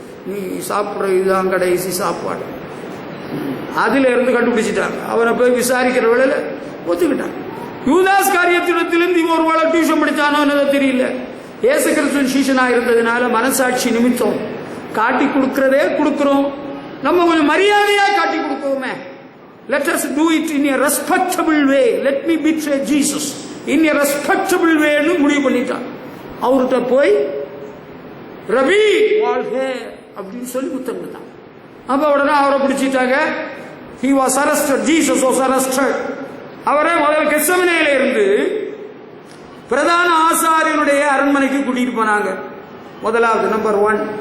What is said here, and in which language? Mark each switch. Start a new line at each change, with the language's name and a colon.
Tamil: நீ சாப்பிட்ற இதுதான் கடைசி சாப்பாடு. அதுல இருந்து கண்டுபிடிச்சிட்டாங்க. அவனை போய் விசாரிக்கிற வேலையில ஒத்துக்கிட்டான். யூதாஸ் காரியத்திலிருந்து இவன் ஒரு வேளை டியூஷன் படித்தானோ என்னதோ தெரியல. இயேசு கிறிஸ்துவின் சீஷனா இருந்ததுனால மனசாட்சி நிமித்தம் காட்டி கொடுக்கிறதே கொடுக்கிறோம். நம்ம கொஞ்சம் மரியாதையா காட்டி கொடுக்கோமே.
English: Let us do it in a respectable way. Let me betray Jesus in a respectable way
Tamil: ன்னு முடிவு பண்ணிட்டான். அவர்கிட்ட போய் ரவி வாழ்க அப்படின்னு சொல்லி முத்தம் கொடுத்தான். அப்ப உடனே அவரை பிடிச்சிட்டாங்க.
English: He was arrested. Jesus was arrested.
Tamil: அவரை முதல்ல கெத்செமனேல இருந்து பிரதான ஆசாரியனுடைய அரண்மனைக்கு கூட்டிட்டு போனாங்க. முதலாவது நம்பர் 1.